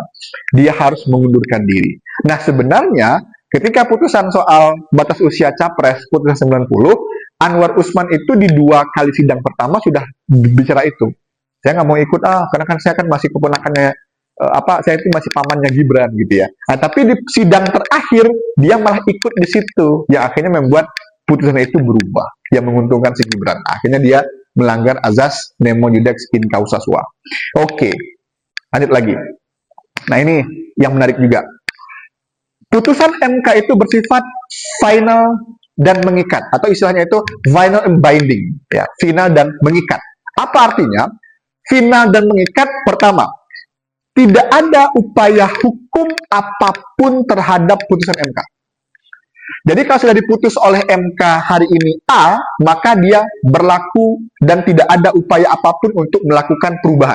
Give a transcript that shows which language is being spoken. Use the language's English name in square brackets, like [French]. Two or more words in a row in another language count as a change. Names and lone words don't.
[Indonesian] Dia harus mengundurkan diri. Nah, sebenarnya ketika putusan soal batas usia capres, putusan 90, Anwar Usman itu di 2 kali sidang pertama sudah bicara itu. Saya nggak mau ikut karena kan saya kan masih keponakannya saya itu masih pamannya Gibran gitu ya. Nah, tapi di sidang terakhir dia malah ikut di situ, yang akhirnya membuat putusan itu berubah, yang menguntungkan si Gibran. Akhirnya dia melanggar azas [Latin] nemo judex in causa sua. [Indonesian] Oke, lanjut lagi. Nah, ini yang menarik juga. Putusan MK itu bersifat final dan mengikat, atau istilahnya itu [English] final and binding, [Indonesian] ya, final dan mengikat. Apa artinya? Final dan mengikat, pertama, tidak ada upaya hukum apapun terhadap putusan MK. Jadi kalau sudah diputus oleh MK hari ini A, maka dia berlaku dan tidak ada upaya apapun untuk melakukan perubahan.